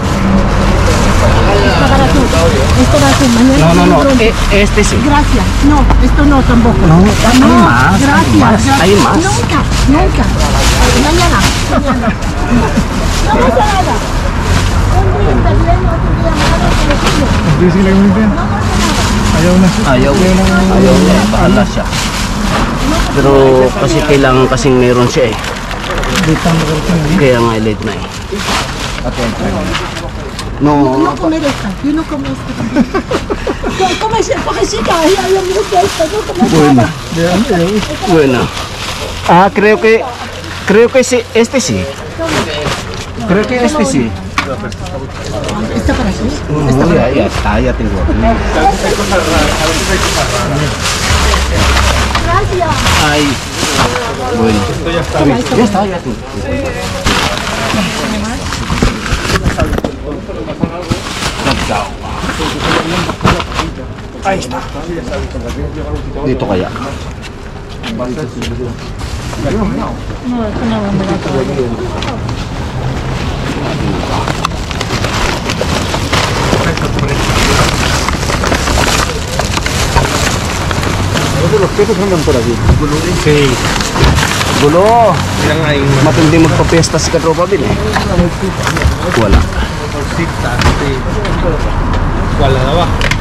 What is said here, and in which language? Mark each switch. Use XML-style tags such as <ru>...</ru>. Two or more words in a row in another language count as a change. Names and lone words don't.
<es>Esto para tú. Esto para tú. Mañana. No, no, no. pronto. Este sí. Gracias. No, esto no tampoco. No, hay más. Gracias. Hay más. Nunca. Mañana. No pasa nada. Un día está bien, otro día malo, pero sí.</es> <tl>Sige lang yun.</tl> <es>No pasa nada.</es> <tl>Ayaw na. Ayaw niya. Bahala siya. Pero kasi kailangan kasing meron siya eh. Kaya nga late na eh. No,</tl> <es>No comer esta. Yo no como esta. Come esa pajecita. Ay, me gusta esta. No como bueno. nada. Bueno. Ah, creo que este sí. Creo que este sí. Esta para ti. Ya está, ya tengo. Gracias. Ay. Bueno. Ya está, ya tengo. Ahí está.</es> <tl>Dito kaya.</tl> <es>Los quesos andan por aquí. Sí.</es> <tl>Gulo. Matindi magpapiesta si Katropa Bin eh. Wala.</tl> <es>¿Cuál la de abajo?</es>